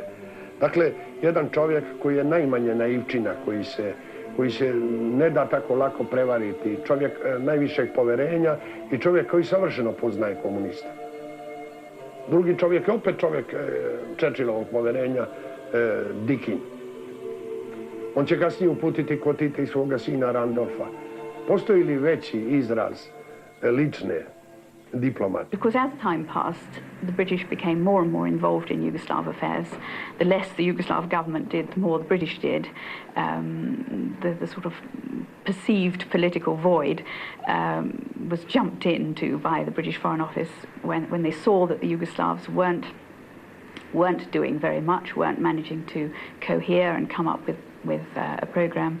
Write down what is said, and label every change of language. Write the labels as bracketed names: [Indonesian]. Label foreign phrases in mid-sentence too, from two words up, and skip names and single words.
[Serbian] Dakle, jedan čovjek koji je najmanje naivčina, koji se ne da tako lako prevariti, čovjek najvišeg poverenja i čovjek koji savršeno poznaje komunista. Drugi čovjek je opet čovjek Čerčilovog poverenja, Dikin. On će kasnije uputiti kod Tita i svoga sina Randolfa. Postoji li veći izraz lične diplomate? [English] Because as time passed, the British became more and more involved in Yugoslav affairs. The less the Yugoslav government did, the more the British did. The sort of perceived political void was jumped into by the British Foreign Office when they saw that the Yugoslavs weren't doing very much, weren't managing to cohere and come up with a program.